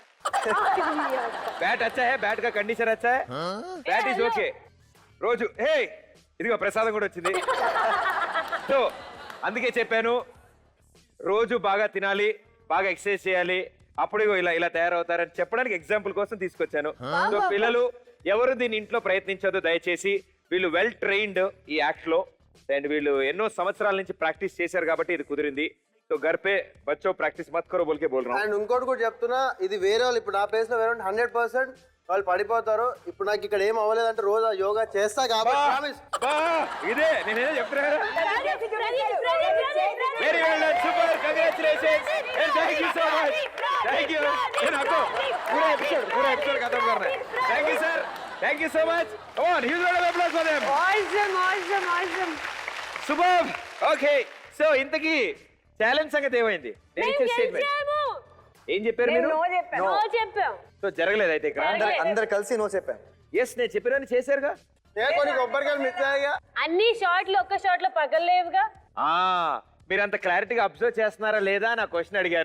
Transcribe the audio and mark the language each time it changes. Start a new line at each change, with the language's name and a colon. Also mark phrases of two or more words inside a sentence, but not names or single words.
Hindi: बैट अच्छा है, बैट का कंडीशन अच्छा है,
English: bat is okay.
Telugu: రోజు హే ఇదిగో ప్రసాదం కూడా వచ్చింది. సో అందుకే చెప్పాను, రోజు బాగా తినాలి, బాగా ఎక్సర్సైజ్ చేయాలి, అప్పుడు ఇలా ఇలా తయారవుతారని చెప్పడానికి ఎగ్జాంపుల్ కోసం తీసుకొచ్చాను. సో పిల్లలు ఎవరు దీని ఇంట్లో ప్రయత్నించొద్దు దయచేసి, వీళ్ళు
English: well trained
Telugu: ఈ యాక్ట్ లో. అండ్ వీళ్ళు ఎన్నో సంవత్సరాల నుంచి ప్రాక్టీస్ చేశారు కాబట్టి ఇది కుదిరింది.
Hindi: సో घर पे बच्चों प्रैक्टिस मत करो बोल के बोल रहा हूँ.
Telugu: అండ్ ఇంకోటి కూడా చెప్తున్నా, ఇది వేరే వాళ్ళు ఇప్పుడు నా ప్లేస్ లో వేరే 100% వాళ్ళు పడిపోతారు. ఇప్పుడు నాకు ఇక్కడ ఏం అవ్వలేదంటే రోజు యోగా చేస్తా కాబట్టి ప్రామిస్. ఇదే నేనేదో చెప్తున్నా.
English: very well done, super, congratulations and thank you so much. thank you.
Hindi: నేను आपको पूरा एपिसोड खत्म करना है.
English: thank you sir, thank you
Hindi: so much. Come on, huge round of applause for them. awesome.
English: Superb. Okay, so
Telugu: ఇంతకీ ఛాలెంజ్ సంగతి ఏమైంది? నేను ఇచ్చే స్టేట్మెంట్ ఏం చెప్పారు మీరు? నో చెప్పాను. చెప్పాం. సో జరగలేదు అయితే ఇక్కడ. అందరు కలిసి నో చెప్పాం. ఎస్, నేను చెప్పినని చేశారుగా. కొన్ని కొబ్బరికాయలు మిస్ అయ్యాయిగా. అన్ని షార్ట్లు ఒక్క షాట్ లో పగలలేవుగా. మీరు అంత క్లారిటీగా అబ్జర్వ్ చేస్తున్నారా లేదా నా క్వశ్చన్ అడిగాను.